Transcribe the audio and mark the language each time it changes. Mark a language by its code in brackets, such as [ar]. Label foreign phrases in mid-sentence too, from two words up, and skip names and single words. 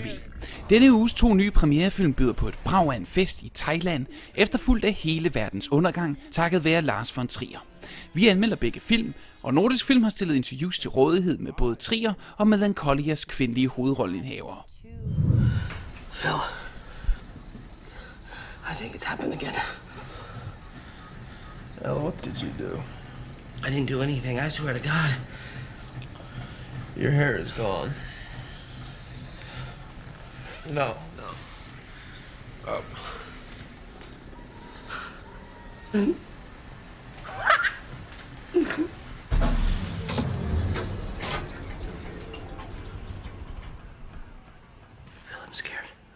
[da] Denne uges 2 nye premierefilm byder på et brag af en fest i Thailand, efterfulgt af hele verdens undergang, takket være Lars von Trier. Vi anmelder begge film, og Nordisk Film har stillet interviews til rådighed med både Trier og Melancolias kvindelige hovedrolleindhavere. [en] Phil, I think it's happened again. What did you do? I didn't do anything, I swear to God. Your hair is gone. No. Oh. Mm-hmm. Phil, I'm scared.